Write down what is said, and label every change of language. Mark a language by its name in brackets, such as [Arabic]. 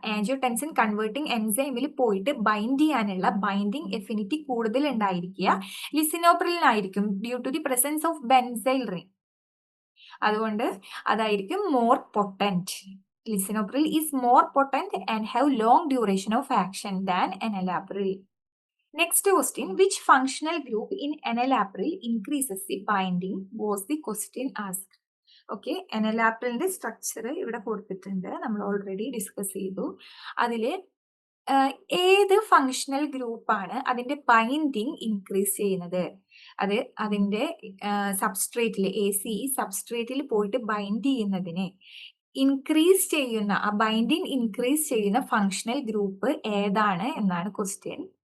[Malayalam] Angiotensin converting എൻസൈമിൽ പോയിട്ട് bind ചെയ്യാനുള്ള binding affinity കൂടുതൽ ഉണ്ടായിരിക്കുക ലിസിനോപ്രിലിനായിരിക്കും [English] Due to the presence of benzyl ring. [Malayalam] അതുകൊണ്ട് അതായിരിക്കും [English] More potent. Lisinopril is more potent and have long duration of action than enalapril. Next question, which functional group in enalapril increases the binding was the question asked. [Malayalam] Okay, എനലാപ്രിലിന്റെ structure ഇവിടെ കൊടുത്തിട്ടുണ്ട്, നമ്മൾ already discuss ചെയ്തു. അതില് ഏത് functional ഗ്രൂപ്പാണ് അതിന്റെ binding increase ചെയ്യുന്നത്? അത് അതിന്റെ സബ്സ്ട്രേറ്റിൽ ACE സബ്സ്ട്രേറ്റിൽ പോയിട്ട് ബൈൻഡ് ചെയ്യുന്നതിനെ ഇൻക്രീസ് ചെയ്യുന്ന ആ ബൈൻഡിങ് ഇൻക്രീസ് ചെയ്യുന്ന ഫങ്ഷണൽ ഗ്രൂപ്പ് ഏതാണ് എന്നാണ് ക്വസ്റ്റ്യൻ.